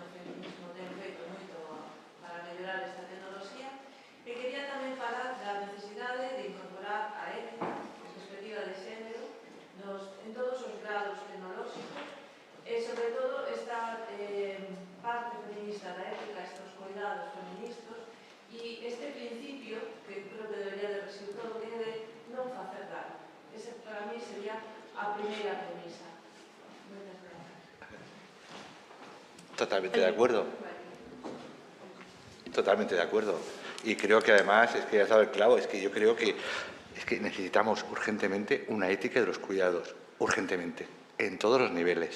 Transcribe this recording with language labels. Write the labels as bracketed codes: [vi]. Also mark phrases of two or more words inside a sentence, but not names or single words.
[gl] feminismo ten feito moito para mellorar esta tecnoloxía, e quería tamén falar da necesidade de incorporar a ética, a perspectiva de xénero, en todos os grados tecnolóxicos, e sobre todo esta parte feminista da ética, estes cuidados feministas, e este principio, que creo que debería de residir todo, que é de non facer dano. Ese para mí sería a primeira premisa. Moitas gracias. [es] Totalmente de acuerdo. Totalmente de acuerdo. Y creo que además, es que has dado el clavo, es que yo creo que necesitamos urgentemente una ética de los cuidados, urgentemente, en todos los niveles.